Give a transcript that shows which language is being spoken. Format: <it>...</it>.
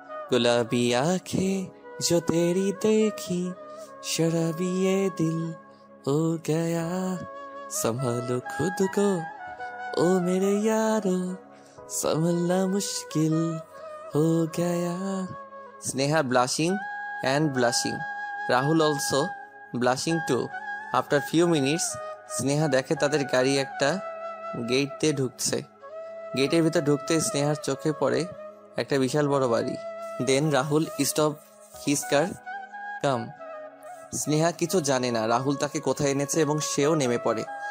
<hi>गुलाबी आंखें जो तेरी देखी, शराबी ये दिल हो गया, संभालो खुद को ओ मेरे यारो, संभलना मुश्किल हो गया।</hi> <en>Sneha blushing and blushing. Rahul also blushing too. After few minutes,</en> <bn>Sneha দেখে তাদের গাড়ি একটা গেট দিয়ে ঢুকছে। গেটের ভিতর ঢুকতে স্নেহার চোখে পড়ে একটা বিশাল বড় বাড়ি।</bn> <en>Then Rahul stop his car, come.</en> <bn>স্নেহা কিছু জানে না রাহুল তাকে কোথায় এনেছে এবং সেও নেমে পড়ে।</bn>